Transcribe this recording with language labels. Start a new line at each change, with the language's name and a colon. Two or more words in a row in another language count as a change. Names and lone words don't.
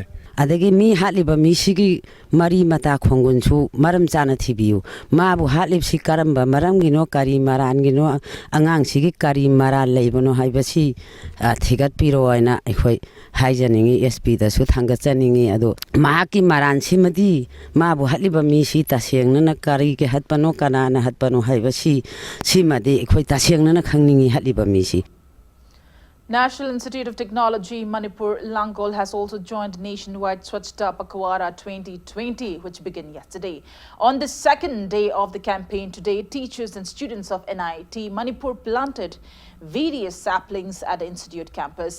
Manipuri: adagi mi hatliba mi sigi mari mata khongun chu maram chana thibiu ma bu hatlib si karamba maram gino kari maran gino angang sigi kari maran leibono haibasi thigat piro aina ekhoi haijaningi sp da su thanga chaningi ado ma ki maran simadi ma bu hatliba mi si tasengna na kari ke hatpano kana na hatpano haibasi simadi ekhoi tasengna na khangningi hatliba mi si.
English: National Institute of Technology Manipur Longo has also joined nationwide Swachhta Pakhwara 2020, which began yesterday. On the second day of the campaign today, teachers and students of NIT Manipur planted various saplings at the institute campus.